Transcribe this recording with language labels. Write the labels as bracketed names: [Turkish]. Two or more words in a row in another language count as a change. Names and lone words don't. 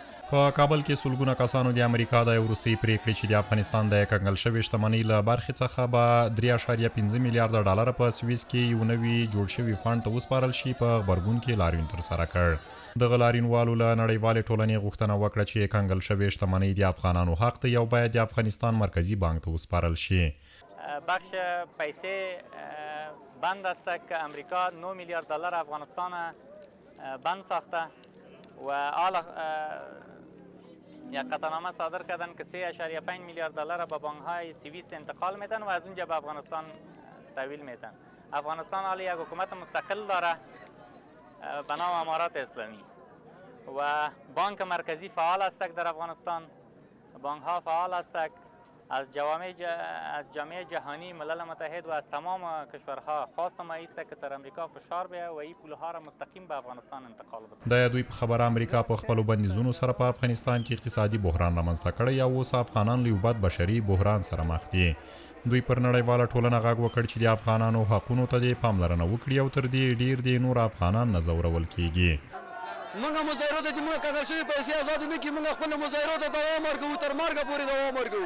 [Pashto] په کابل کې سلګونه کسانو د امریکا د وروستي پریکړې چې د افغانستان د کنګل شوې شتمنۍ له برخې څخه به 3.5 میلیارډ ډالر په سویس کې یو نوي جوړ شوي فنډ ته وسپارل شي په غبرګون کې لاریون ترسره کړ دغه لاریونوالو له نړیوالې ټولنې غوښتنه وکړه چې کنګل شوې شتمنۍ د افغانانو حق دی او باید د افغانستان مرکزی بانک ته وسپارل شي. [Persian] بخش پیسه بند است که امریکا 9 میلیارد دلار افغانستان بند ساخته و حالا یک قطعنامه صادر کردن که 3.5 میلیارد دلار به بانک‌های سوئیس انتقال میدن و از اونجا به افغانستان تحویل میدن. افغانستان حالا یک حکومت مستقل داره به نام امارات اسلامی و بانک مرکزی فعال است در افغانستان. بانک ها فعال است از جامعه جهانی ملل متحد و از تمام کشورها خواست ما است که سر امریکا فشار بیه و این پولها را مستقیم به افغانستان انتقال بده. [Pashto] د دوی په خبره امریکا په خپلو بندیزونو سره په افغانستان کې اقتصادي بحران رامنځته کړی او اوس افغانان له یو بد بشري بحران سره مخ دي. دوی پر نړیواله ټولنه غږ وکړ چې د افغانانو حقونو ته د پاملرنه وکړي او تر دې ډیر د نور افغانان نه ځورول کیږي. موږ مظاهرو ته موږ کنګل شوي پیسې آزاد نه کړي، موږ خپل مظاهرو ته دوام ورکوو، تر مرګه پورې دوام ورکوو.